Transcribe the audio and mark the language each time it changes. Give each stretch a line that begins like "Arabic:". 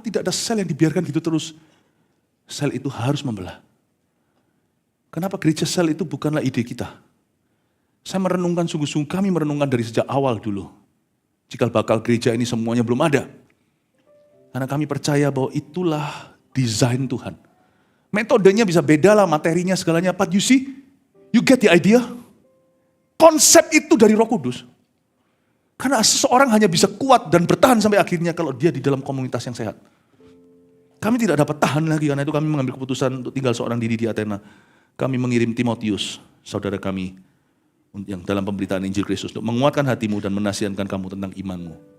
Indonesian: Tidak ada sel yang dibiarkan gitu terus. Sel itu harus membelah. Kenapa gereja sel itu bukanlah ide kita? Saya merenungkan sungguh-sungguh, kami merenungkan dari sejak awal dulu. Jika bakal gereja ini semuanya belum ada. Karena kami percaya bahwa itulah desain Tuhan. Metodenya bisa beda lah, materinya segalanya.
English: But you see, you get the idea?
Indonesian: Konsep itu dari Roh Kudus. Karena seseorang hanya bisa kuat dan bertahan sampai akhirnya kalau dia di dalam komunitas yang sehat. Kami tidak dapat tahan lagi, karena itu kami mengambil keputusan untuk tinggal seorang diri di Athena. Kami mengirim Timotius, saudara kami, yang dalam pemberitaan Injil Kristus, untuk menguatkan hatimu dan menasihatkan kamu tentang imanmu.